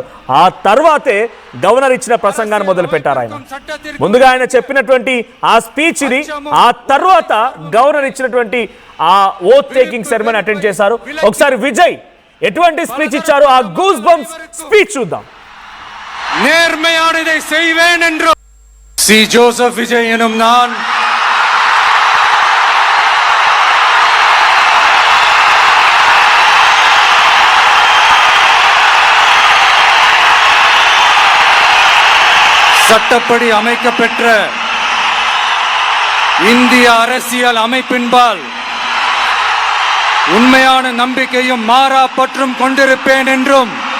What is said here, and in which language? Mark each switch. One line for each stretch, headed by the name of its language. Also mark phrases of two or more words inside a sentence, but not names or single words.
Telugu: ఆ తర్వాతే గవర్నర్ ఇచ్చిన ప్రసంగాన్ని మొదలు పెట్టారు. ఆయన ముందుగా ఆయన చెప్పినటువంటి ఆ స్పీచ్ ఇది. ఆ తర్వాత గవర్నర్ ఇచ్చినటువంటి ఆ
English: oath taking ceremony attend
Telugu: చేశారు. ఒకసారి విజయ్ ఎటువంటి స్పీచ్ ఇచ్చారు, ఆ
English: goose bumps speech
Telugu: చూద్దాం.
Tamil: நேர்மையானதை செய்வேன் என்று சி ஜோசப் விஜய் எனும் நான் சட்டப்படி அமைக்கப்பெற்ற இந்திய அரசியல் அமைப்பின்பால் உண்மையான நம்பிக்கையும் மாறா பற்றும் கொண்டிருப்பேன் என்றும்